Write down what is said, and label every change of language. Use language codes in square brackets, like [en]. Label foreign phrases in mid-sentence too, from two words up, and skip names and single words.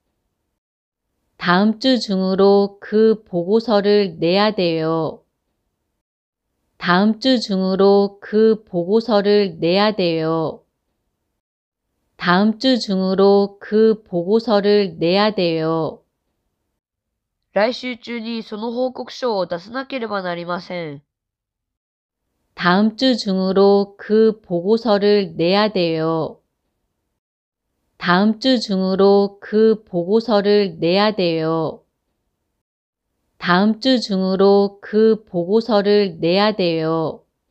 [ko] 다음 주 중으로 그 보고서를 내야 돼요. 다음 주 중으로 그 보고서를 내야 돼요. 다음 주 중으로 그 보고서를 내야 돼요. [ja] 来週中にその報告書を出さなければなりません。 [ko] 다음 주 중으로 그 보고서를 내야 돼요. 다음 주 중으로 그 보고서를 내야 돼요. 다음 주 중으로 그 보고서를 내야 돼요.